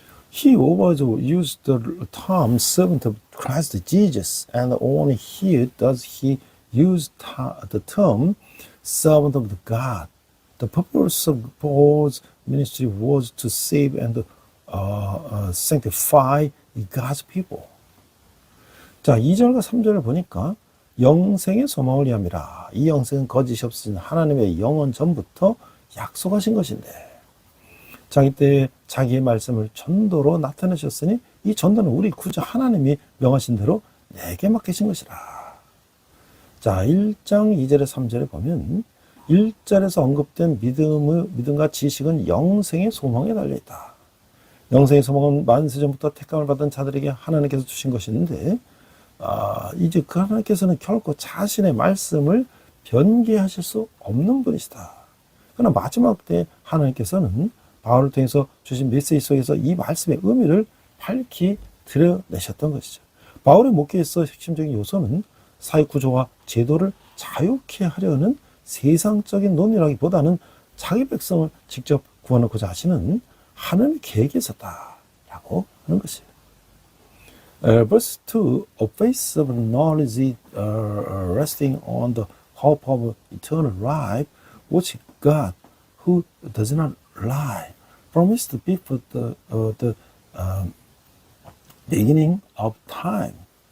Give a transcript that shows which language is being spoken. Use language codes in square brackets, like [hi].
[en] He always used the term servant of Christ Jesus, and only here does he use the term servant of God. The purpose of Paul's ministry was to save and sanctify God's people. [ko] 자, 2절과 3절을 보니까 영생의 소망을 위함이라. 이 영생은 거짓이 없으신 하나님의 영원 전부터 약속하신 것인데 자기 때에 자기의 말씀을 전도로 나타내셨으니 이 전도는 우리 구주 하나님이 명하신 대로 내게 맡기신 것이라. 자, 1장 2절에 3절에 보면 1절에서 언급된 믿음과 지식은 영생의 소망에 달려있다. 영생의 소망은 만세전부터 택감을 받은 자들에게 하나님께서 주신 것인데 이제 그 하나님께서는 결코 자신의 말씀을 변개하실 수 없는 분이시다. 그러나 마지막 때 하나님께서는 바울을 통해서 주신 메시지 속에서 이 말씀의 의미를 밝히 드러내셨던 것이죠. 바울의 목회에서 핵심적인 요소는 사회 구조와 제도를 자유케 하려는 세상적인 논의라기보다는 자기 백성을 직접 구원하고자 하시는 하나님의 계획이 있었다라고 하는 것이에요. [en] Verse 2, a face of knowledge resting on the hope of eternal life, which God, who does not lie, promised before the beginning of time.